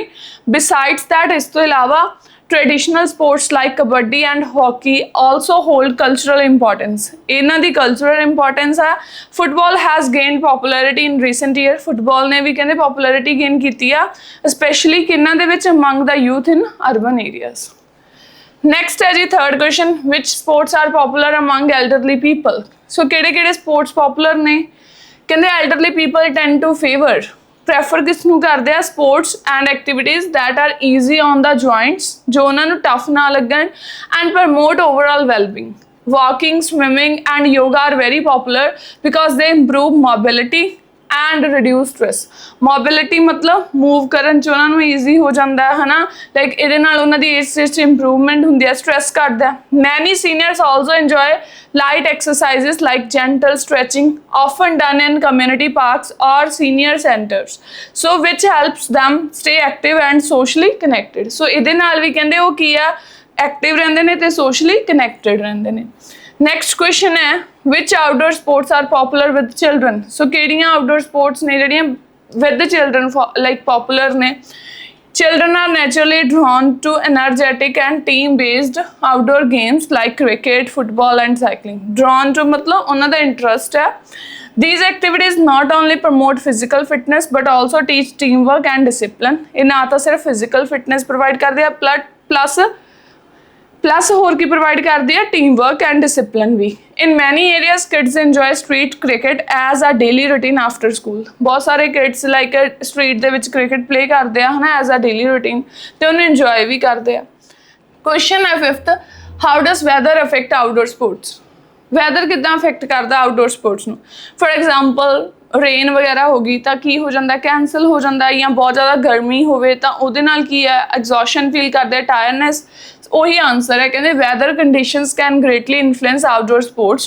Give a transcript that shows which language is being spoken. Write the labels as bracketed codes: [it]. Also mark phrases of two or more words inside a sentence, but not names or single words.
[en] besides that [pa] ਇਸ ਤੋਂ ਇਲਾਵਾ [en] traditional sports like kabaddi and hockey also hold cultural importance। [pa] ਇਹਨਾਂ ਦੀ [en] cultural importance [pa] ਹੈ। [en] football has gained popularity in recent year। football [pa] ਨੇ ਵੀ ਕਹਿੰਦੇ [en] popularity gain [pa] ਕੀਤੀ ਆ, [en] especially [pa] ਕਿਹਨਾਂ ਦੇ ਵਿੱਚ [en] among the youth in urban areas। next [pa] ਹੈ ਜੀ [en] third question, which sports are popular among elderly people? so ਕਿਹੜੇ sports popular [pa] ਨੇ, ਕਹਿੰਦੇ [en] elderly people tend to favor ਪ੍ਰੈਫਰ [pa] ਕਿਸ ਨੂੰ ਕਰਦੇ ਆ, [en] sports and activities that are easy on the joints, [pa] ਜੋ ਉਹਨਾਂ ਨੂੰ ਟਫ ਨਾ ਲੱਗਣ, [en] and promote overall wellbeing. walking, swimming and yoga are very popular because they improve mobility and reduce stress। [pa] mobility मतलब move ਕਰਨ 'ਚ ਉਹਨਾਂ ਨੂੰ easy ਹੋ ਜਾਂਦਾ ਹੈ ਨਾ, like ਇਹਦੇ ਨਾਲ ਉਹਨਾਂ ਦੀ age 'ਚ improvement ਹੁੰਦੀ ਹੈ, stress ਘਟਦਾ। [en] many seniors also enjoy light exercises like gentle stretching often done in community parks or senior centers, so which helps them stay active and socially connected। [pa] so ਇਹਦੇ ਨਾਲ ਵੀ ਕਹਿੰਦੇ ਉਹ ਕੀ ਆ, ਐਕਟਿਵ ਰਹਿੰਦੇ ਨੇ ਤੇ [en] socially connected [pa] ਰਹਿੰਦੇ ਨੇ। [en] next question ਹੈ, which outdoor sports are popular with children. ਸੋ ਕਿਹੜੀਆਂ outdoor sports [pa] ਨੇ ਜਿਹੜੀਆਂ [en] with children like popular ਨੇ। Children are naturally drawn to energetic and team-based outdoor games like cricket, football and cycling। Drawn to [pa] ਮਤਲਬ ਉਹਨਾਂ ਦਾ interest ਹੈ। [en] These activities not only promote physical fitness but also teach teamwork and discipline। [hi] ये ना तो सिर्फ [en] physical fitness provide [hi] कर दिया plus [pa] ਹੋਰ ਕੀ provide ਕਰਦੀ ਹੈ, [en] teamwork and discipline ਵੀ। In many areas kids enjoy street cricket as a daily routine after school। [pa] ਬਹੁਤ ਸਾਰੇ [en] kids like street [pa] ਦੇ ਵਿੱਚ [en] cricket play [pa] ਕਰਦੇ ਆ ਹਨਾ [en] as a daily routine, [pa] ਤੇ ਉਹਨੂੰ enjoy ਵੀ ਕਰਦੇ ਆ। [en] Question ਹੈ fifth, how does weather affect outdoor sports? [pa] ਵੈਦਰ ਕਿੱਦਾਂ ਅਫੈਕਟ ਕਰਦਾ [en] outdoor sports [pa] ਨੂੰ। [en] for example [pa] ਰੇਨ ਵਗੈਰਾ ਹੋ ਗਈ ਤਾਂ ਕੀ ਹੋ ਜਾਂਦਾ, ਕੈਂਸਲ ਹੋ ਜਾਂਦਾ, ਜਾਂ ਬਹੁਤ ਜ਼ਿਆਦਾ ਗਰਮੀ ਹੋਵੇ ਤਾਂ ਉਹਦੇ ਨਾਲ ਕੀ ਹੈ, [en] exhaustion feel [pa] ਕਰਦੇ, ਟਾਇਰਨੈਸ। ਉਹੀ ਆਨਸਰ ਹੈ, ਕਹਿੰਦੇ [en] weather conditions can greatly influence outdoor sports.